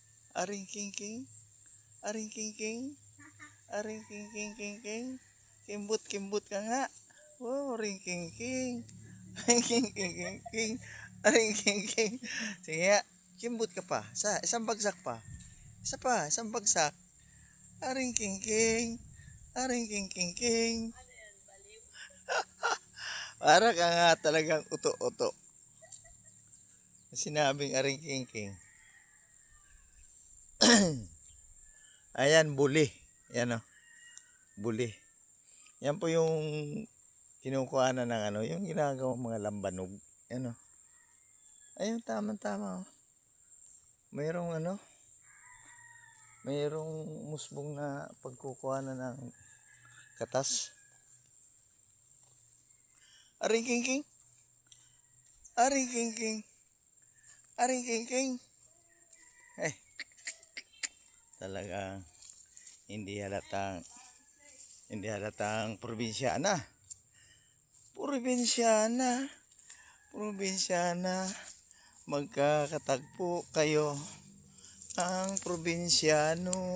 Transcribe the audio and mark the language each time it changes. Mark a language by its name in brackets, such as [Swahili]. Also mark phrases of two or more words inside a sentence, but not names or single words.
[Filipino] Aring king king. Aring king king. Aring king king king king. Kimbut kimbut ka nga. Wow, ring king king. Aring king king king king. Aring king king. Sige nga. Kimbut ka pa. Isang bagsak pa. Isa pa, isang bagsak. Aring king king. Aring king king king. Para ka nga talagang uto-uto. Sinabing aring king king. Ayan, buli. Yan o. Buli. Yan po yung kinukuha na ng ano, yung ginagawa mga lambanog. Yan o. Ayun, tama-tama o. Mayroong ano, mayroong musbong na pagkukuha na ng katas. Aring king king. Aring king king. Aring king king. Eh, talagang hindi halatang probinsyana. Probinsyana. Magkakatagpo kayo ang probinsyano.